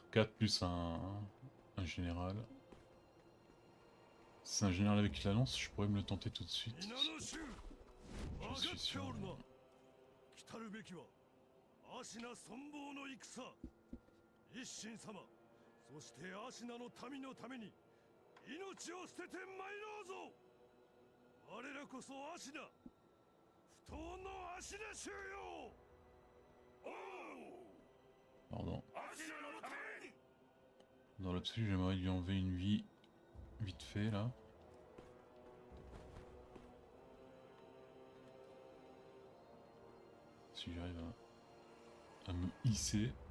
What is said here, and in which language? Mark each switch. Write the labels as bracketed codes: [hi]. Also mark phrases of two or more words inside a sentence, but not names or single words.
[fr] 4 plus un général. C'est un général avec la lance, je pourrais me le tenter tout de suite. Je suis sûr. [ja] 来るべきはアシナ存亡の戦。一心様、そしてアシナの民のために命を捨てて参ろうぞ。我らこそアシナ、不当のアシナ衆よ。 [fr] Pardon. Dans l'absolu, j'aimerais lui enlever une vie vite fait là. Si j'arrive à me hisser.